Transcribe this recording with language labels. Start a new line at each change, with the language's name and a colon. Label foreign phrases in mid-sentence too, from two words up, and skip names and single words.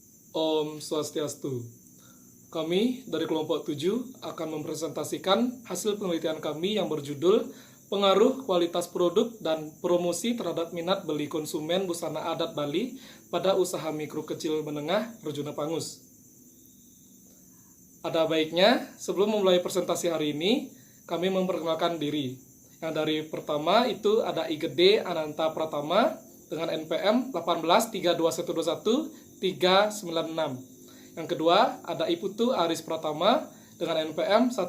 Balinese: Om Swastiastu.
Indonesian: Kami dari kelompok 7 akan mempresentasikan hasil penelitian kami yang berjudul Pengaruh Kualitas Produk dan Promosi Terhadap Minat Beli Konsumen Busana Adat Bali pada Usaha Mikro Kecil Menengah Rejuna Pangus. Ada baiknya, sebelum memulai presentasi hari ini, kami memperkenalkan diri. Yang dari pertama itu ada IGD Ananta Pratama dengan NPM 1832121 Yang kedua ada Iputu Aris Pratama dengan NPM